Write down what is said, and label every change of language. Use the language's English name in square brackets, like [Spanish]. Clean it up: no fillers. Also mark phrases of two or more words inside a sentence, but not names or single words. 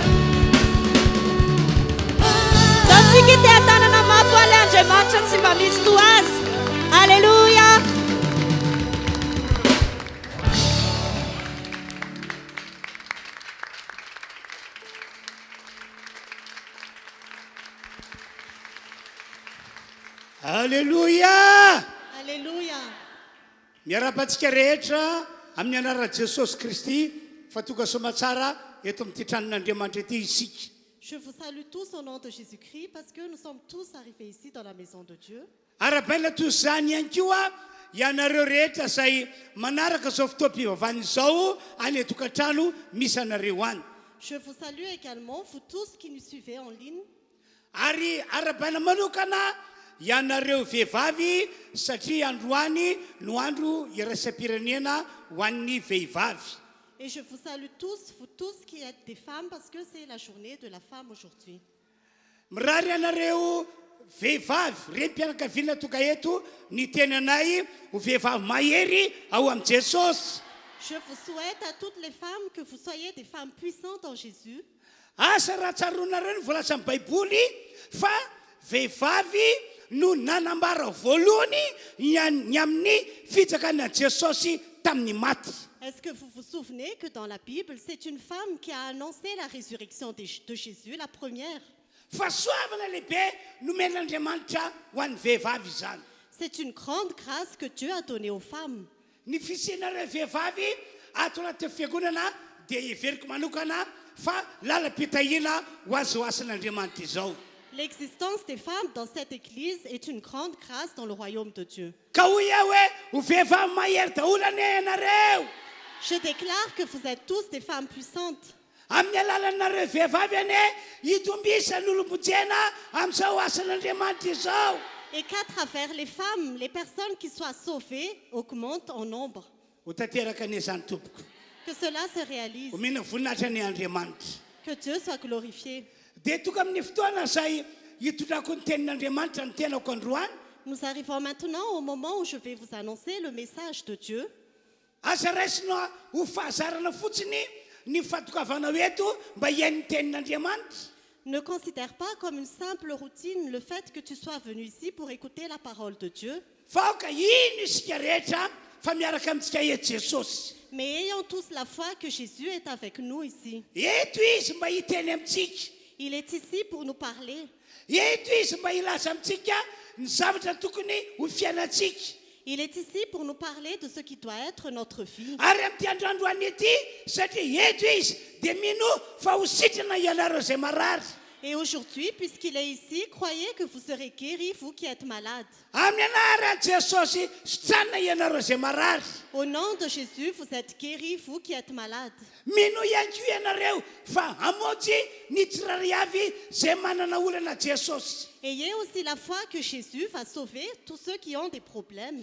[French] Alléluia. Alléluia. Alléluia. [Malagasy] Miarabantsika rehetra amin'ny anarana Jesosy Kristy fa tonga somatsara eto amin'ity tranon'Andriamanitra ity isika. [French] Je vous salue tous au nom de Jésus-Christ parce que nous sommes tous arrivés ici dans la maison de Dieu. [Malagasy] Arabaina toy izany ihany koa ianareo rehetra izay manaraka izao fotoam-pivavahana izao any atokantrano misy anareo any. [French] Je vous salue également, vous tous qui nous suivez en ligne. [Malagasy] Ary arabaina manokana ianareo vehivavy satria androany no andro iraisam-pirenena ho an'ny vehivavy. [French] Et je vous salue tous, vous tous qui êtes des femmes, parce que c'est la journée de la femme aujourd'hui. [Malagasy] Mirary ianareo vehivavy renim-pianakaviana toga eto ny teny anay ho vehivavy mahery ao am' Jesosy. [French] Je vous souhaite à toutes les femmes que vous soyez des femmes puissantes en Jésus. [Malagasy] Asa raha tsaronareo ny voalaza amin'ny baiboly fa vehivavy no nanambara voalohany ny amin'ny fitsakan'i Jesosy tamin'ny maty. [French] Est-ce que vous vous souvenez que dans la Bible, c'est une femme qui a annoncé la résurrection de Jésus, la première? [Malagasy] Fa soavana lehibe nomen'Andriamanitra ho an'ny vehivavy izany. [French] C'est une grande grâce que Dieu a donnée aux femmes. [Malagasy] Ny fisianareo vehivavy ato anaty fiangonana dia iveriko manokana fa lalam-pitahina ho azo asan'Andriamanitra izao. [French] L'existence des femmes dans cette église est une grande grâce dans le royaume de Dieu. [Malagasy] Ka hoy aho hoe ho vehivavy mahery daholo ane ianareo. [French] Je déclare que vous êtes tous des femmes puissantes. [Malagasy] Amin'ny alalanareo vehivavy ane hitombisa ny olombojena amin'izao asan'Andriamanitra izao. [French] Et qu'à travers les femmes, les personnes qui soient sauvées augmentent en nombre. [Malagasy] Ho tanteraka ane izany tompoko. [French] Que cela se réalise. [Malagasy] Ho mena voninahitra ny Andriamanitra. [French] Que Dieu soit glorifié. [Malagasy] Dia toka amin'ny fotoana izay hitondrako ny tenin'Andriamanitra ny tenako androany. [French] Nous arrivons maintenant au moment où je vais vous annoncer le message de Dieu. [Malagasy] Asa raisina ho fahazarana fotsiny ny fatokavana eto mba hiain'ny tenin'Andriamanitra. [French] Ne considère pas comme une simple routine le fait que tu sois venu ici pour écouter la parole de Dieu. [Malagasy] Fa aoka ino isika rehetra fa miaraka amintsika eto Jesosy. [French] Mais ayons tous la foi que Jésus est avec nous ici. [Malagasy] Eto izy mba hiteny amintsika. [French] Il est ici pour nous parler. [Malagasy] Eto izy mba hilaza amintsika ny zavatra tokony ho fiainantsika. [French] Il est ici pour nous parler de ce qui doit être notre vie. [Malagasy] Ary amin'ity androandroany ity satria eto izy dia mino fa ho sitrana ianareo izay marary. [French] Et aujourd'hui, puisqu'il est ici, croyez que vous serez guéris, vous qui êtes malades. [Malagasy] Amin'ny anaran'i Jesosy sitrana ianareo izay marary. [French] Au nom de Jésus, vous êtes guéris, vous qui êtes malades. [Malagasy] Mino ihany koa ianareo fa hamonjy ny tsirairay avy izay manana olana Jesosy. [French] Ayez aussi la foi que Jésus va sauver tous ceux qui ont des problèmes.